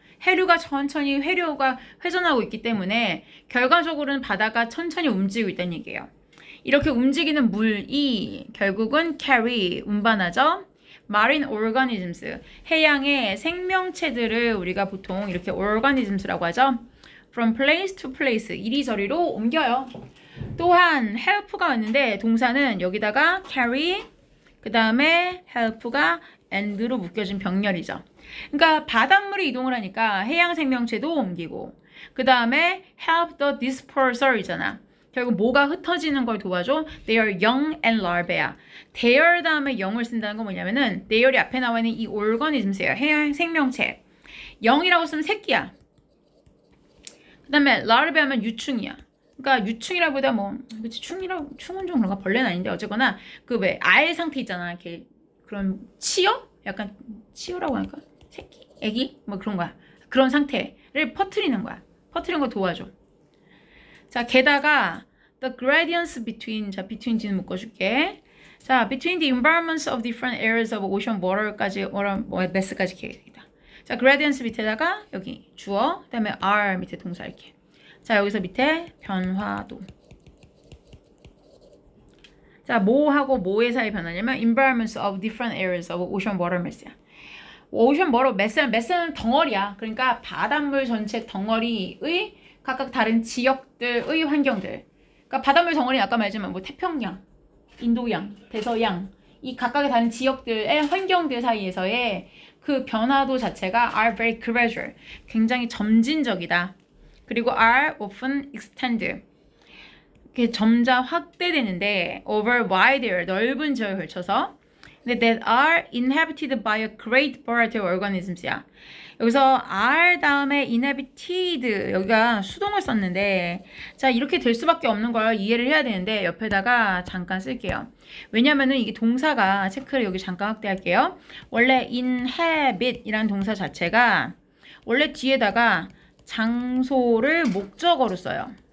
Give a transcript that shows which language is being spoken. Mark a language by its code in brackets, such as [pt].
[ko] 해류가 천천히 회류가 회전하고 있기 때문에 결과적으로는 바다가 천천히 움직이고 있다는 얘기예요. 이렇게 움직이는 물이 결국은 carry, 운반하죠. [en] marine organisms, [ko] 해양의 생명체들을 우리가 보통 이렇게 organisms라고 하죠. [en] from place to place, [ko] 이리저리로 옮겨요. 또한 help가 왔는데 동사는 여기다가 carry, 그 다음에 help가 and로 묶여진 병렬이죠. 그러니까 바닷물이 이동을 하니까 해양 생명체도 옮기고, 그 다음에 [en] help the dispersor [ko] 이잖아. 결국 뭐가 흩어지는 걸 도와줘? [en] They are young and larvae. [ko] They 다음에 young을 쓴다는 건 뭐냐면은 they이 앞에 나와 있는 이 organisms예요. 해양 생명체. young이라고 쓰면 새끼야. 그 다음에 larvae 하면 유충이야. 그러니까 유충이라보다 뭐 그치 충은 좀 그런가, 벌레는 아닌데 어쨌거나 그 왜 알 상태 있잖아. 이렇게 그런 치어? 약간 치어라고 하니까 새끼, 애기 뭐 그런 거야. 그런 상태를 퍼뜨리는 거야. 퍼뜨리는 거 도와줘. 자, 게다가 [en] the gradients between, [ko] 자, between지는 묶어줄게. [en] 자, between the environments of different areas of ocean water까지, mass까지 [ko] 기억이다. 자, gradients 밑에다가 여기 주어, 그다음에 are 밑에 동사 이렇게. 자, 여기서 밑에 변화도. 자, 뭐하고 뭐의 사이 변화냐면 [en] environments of different areas of ocean water mass [ko] 야. ocean water mass는 덩어리야. 그러니까 바닷물 전체 덩어리의 각각 다른 지역들의 환경들. 그러니까 바닷물 덩어리 아까 말했지만 뭐 태평양, 인도양, 대서양, 이 각각의 다른 지역들의 환경들 사이에서의 그 변화도 자체가 [en] are very gradual, [ko] 굉장히 점진적이다. 그리고 [en] are often extend, [ko] 이렇게 점차 확대되는데 [en] over wider, [ko] 넓은 지역에 걸쳐서. [en] 근데 that are inhabited by a great variety of organisms야. [ko] 여기서 are 다음에 inhabited, 여기가 수동을 썼는데, 자, 이렇게 될 수밖에 없는 걸 이해를 해야 되는데 옆에다가 잠깐 쓸게요. 왜냐면은 이게 동사가, 체크를 여기 잠깐 확대할게요. 원래 inhabit 이라는 동사 자체가 원래 뒤에다가 장소를 목적어로 써요.